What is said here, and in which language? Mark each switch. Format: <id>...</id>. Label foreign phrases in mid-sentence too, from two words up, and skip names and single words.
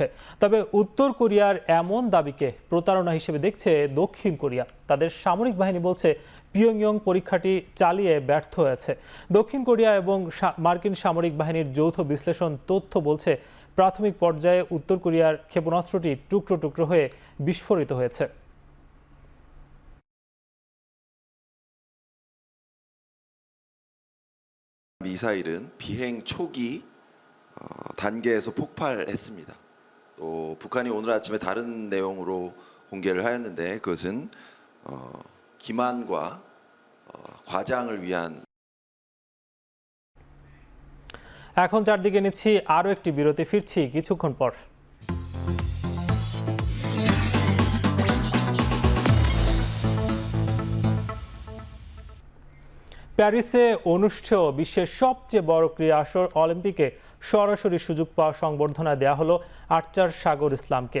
<bn>তবে উত্তর কোরিয়ার এমন দাবিকে প্রতারণা হিসেবে দেখছে দক্ষিণ কোরিয়া। তাদের সামরিক বাহিনী বলছে, পিয়ংইয়ং পরীক্ষাটি চালিয়ে ব্যর্থ হয়েছে। দক্ষিণ কোরিয়া এবং মার্কিন সামরিক বাহিনীর যৌথ বিশ্লেষণ তথ্য বলছে, প্রাথমিক পর্যায়ে উত্তর কোরিয়ার ক্ষেপণাস্ত্রটি টুকরো টুকরো হয়ে বিস্ফোরিত হয়েছে।</bn> <ko>미사일은 비행 초기 단계에서 폭발했습니다. 또 북한이 오늘 아침에 다른 내용으로 공개를 하였는데 그것은 기만과 과장을 위한</ko> <bn>এখন চারদিকে নিচ্ছি আরও একটি বিরতি, ফিরছি কিছুক্ষণ পর। প্যারিসে অনুষ্ঠেয় বিশ্বের সবচেয়ে বড় ক্রীড়া আসর অলিম্পিকে সরাসরি সুযোগ পাওয়া সংবর্ধনা দেয়া হলো আর্চার সাগর ইসলামকে।</bn>